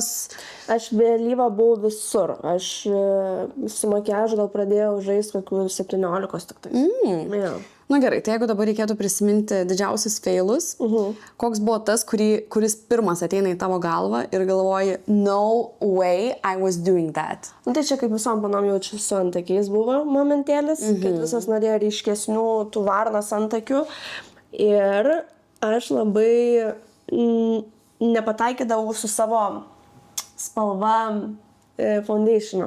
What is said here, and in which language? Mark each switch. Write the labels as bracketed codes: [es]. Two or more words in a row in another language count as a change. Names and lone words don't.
[lt] Ne. Aš vėlyva buvau visur. Aš su makiažu gal pradėjau žaisti kokių 17 tik tai. Na gerai, tai jeigu dabar reikėtų prisiminti didžiausius failus, koks buvo tas, kuris pirmas ateina į tavo galvą ir galvoji, [en] no way I was doing that. [lt] Nu, tai čia kaip visom panom jaučiu su antakiais buvo momentėlis, kad visas norėjo ryškesnių tų varnos antakių. Ir aš labai nepataikydavau su savo spalva foundationu.